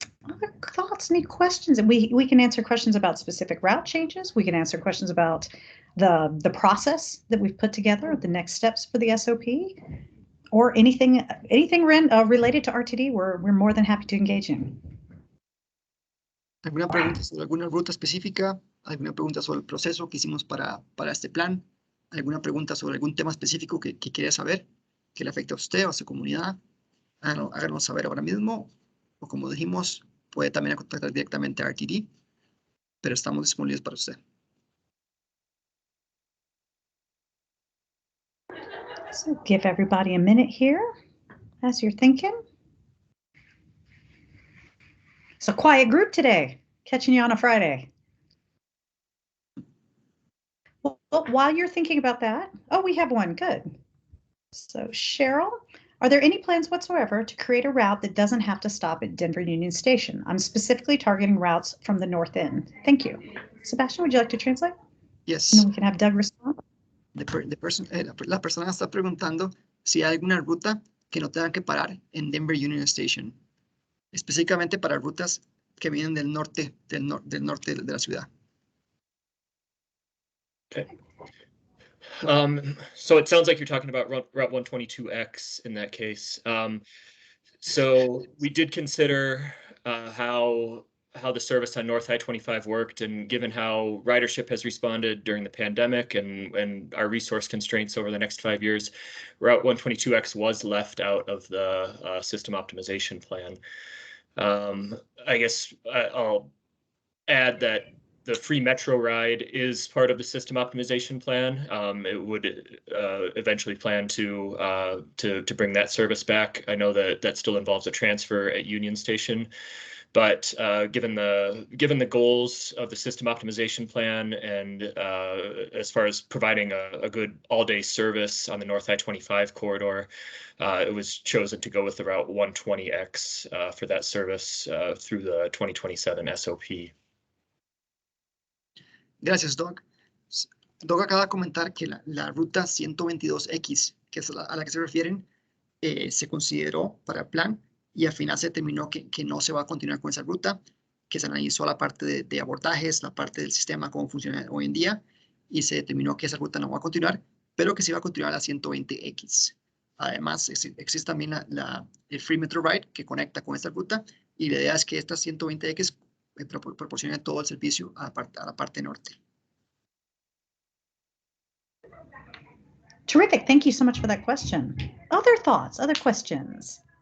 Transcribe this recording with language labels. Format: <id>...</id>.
<en>Other thoughts, any questions? And we can answer questions about specific route changes. We can answer questions about the process that we've put together, the next steps for the SOP, or anything related to RTD. We're more than happy to engage in.</en> <es>¿Alguna pregunta sobre alguna ruta específica? ¿Alguna pregunta sobre el proceso que hicimos para este plan? ¿Alguna pregunta sobre algún tema específico que quiera saber, que le afecte a usted o a su comunidad? Háganos saber ahora mismo, o como dijimos, puede también contactar directamente a RTD, pero estamos disponibles para usted.</es> <en>So give everybody a minute here as you're thinking. It's a quiet group today, catching you on a Friday. Well, while you're thinking about that, we have one, good. So Cheryl, are there any plans whatsoever to create a route that doesn't have to stop at Denver Union Station? I'm specifically targeting routes from the north end. Thank you. Sebastian, would you like to translate? Yes. And then we can have Doug respond.</en> <es>La persona está preguntando si hay alguna ruta que no tenga que parar en Denver Union Station, específicamente para rutas que vienen del norte de la ciudad.</es> <en>Okay. So it sounds like you're talking about Route 122X in that case. So we did consider how the service on North I-25 worked, and given how ridership has responded during the pandemic and our resource constraints over the next 5 years, Route 122X was left out of the system optimization plan. I guess I'll add that the free metro ride is part of the system optimization plan. It would eventually plan to bring that service back. I know that still involves a transfer at Union Station, but given the goals of the system optimization plan, and as far as providing a good all-day service on the North I-25 corridor, it was chosen to go with the Route 120X for that service through the 2027 SOP.</en> <es>Gracias, Doug. Doug acaba de comentar que la ruta 122X, que es a la que se refieren, se consideró para el plan, y al final se determinó que no se va a continuar con esa ruta, que se analizó la parte de abordajes, la parte del sistema, cómo funciona hoy en día, y se determinó que esa ruta no va a continuar, pero que sí va a continuar la 120X. Además, existe también el Free Metro Ride que conecta con esta ruta, y la idea es que esta 120X proporcione todo el servicio a la parte norte.</es> <en>Terrific. Thank you so much for that question. Other thoughts, other questions?</en>